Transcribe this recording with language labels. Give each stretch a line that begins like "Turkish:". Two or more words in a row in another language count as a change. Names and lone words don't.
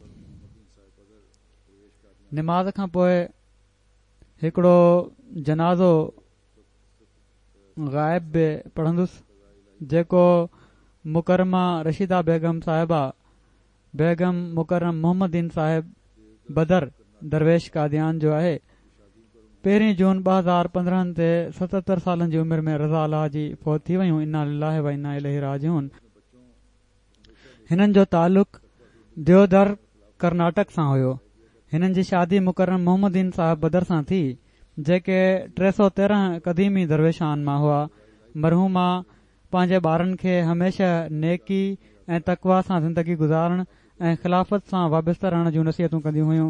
Sindhi: निमाज़ खां पोइ हिकिड़ो जनाज़ो ग़ाइब बि पढ़ंदुसि जेको मुकरमा रशीदा बेगम साहिबा बेगम मुकरम मोहम्मदीन साहिब बदर दरवेश कादियान जो आहे। 1 जून 2015 ते 77 सालनि जी उमिरि में रज़ा अल्लाह जी फौत थी वयूं।
Arabic: إنا لله وإنا إليه راجعون.
Sindhi: हिननि जो ताल्लुक़ दियोदर कर्नाटक सां हुयो। हिननि जी शादी मुकरम मोहम्मदीन साहिब बदर सां थी जेके 313 क़दीमी दरवेशान मां हुआ। मरहूमा पंहिंजे ॿारनि खे हमेशह नेकी ऐं तक़वा सां ज़िंदगी गुज़ारण ऐं ख़िलाफ़त सां वाबस्ता रहण जूं नसीहतूं कंदियूं हुयूं।